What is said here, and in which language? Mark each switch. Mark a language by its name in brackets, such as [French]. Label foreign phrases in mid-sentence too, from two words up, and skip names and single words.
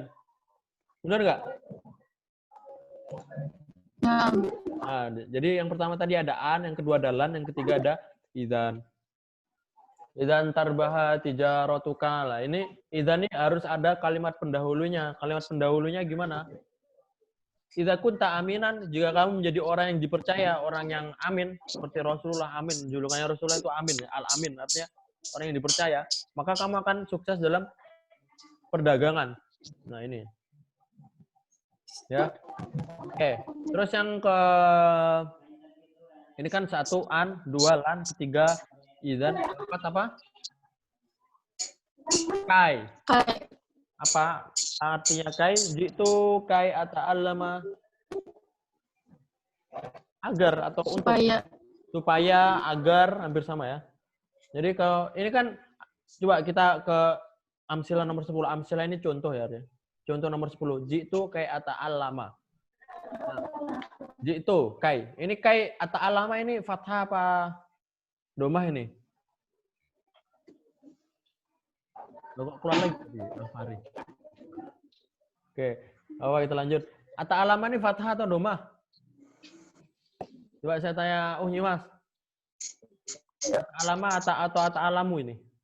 [Indonesian] Benar nggak? Nah, jadi yang pertama tadi ada an, yang kedua ada lan, yang ketiga ada idzan. [Arabic] إذن تربح تجارتك. [Indonesian] Lah ini idzan ini harus ada kalimat pendahulunya. Kalimat pendahulunya gimana? [Arabic] إذا كنت أمينا, [Indonesian] jika kamu menjadi orang yang dipercaya, orang yang amin, seperti Rasulullah amin, julukannya Rasulullah itu amin, al-amin, artinya orang yang dipercaya, maka kamu akan sukses dalam perdagangan. Nah, ini. Ya. Oke. Terus yang ini kan 1 an, 2 lan, 3 idzan, 4 apa? Kai. Apa artinya kai? [Arabic] جئت كي أتعلم [Indonesian] agar atau untuk supaya agar hampir sama ya. Jadi kalau ini kan coba kita ke amsilah nomor 10. Amsilah ini contoh ya. Contoh nomor 10. [Arabic] جئت كي أتعلم. [Indonesian] Nah, [Arabic] جئت كي. [Indonesian] Ini [Arabic] كي أتعلم [Indonesian] ini fathah apa domah ini? Loh, kok keluar lagi Fahri. Oke, kita lanjut. Ata'allama ini fathah atau domah? Coba saya tanya Nyimas. Alama atau alamu ini?